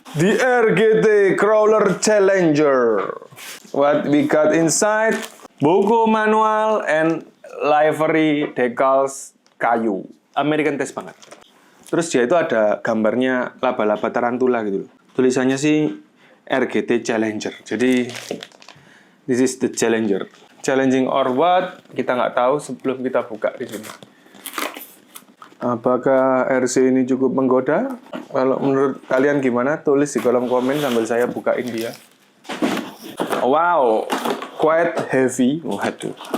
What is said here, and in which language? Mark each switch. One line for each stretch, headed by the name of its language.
English: The RGT Crawler Challenger. What we got inside? Buku manual and livery decals kayu. American taste banget.
Indonesian: Terus dia itu ada gambarnya laba-laba tarantula gitu. Tulisannya sih RGT Challenger.
English: Jadi this is the Challenger. Challenging or what?
Indonesian: Kita nggak tahu sebelum kita buka di sini. Apakah RC ini cukup menggoda? Kalau menurut kalian gimana? Tulis di kolom komen sambil saya bukain dia.
English: Wow, quite heavy.
Indonesian: Waduh.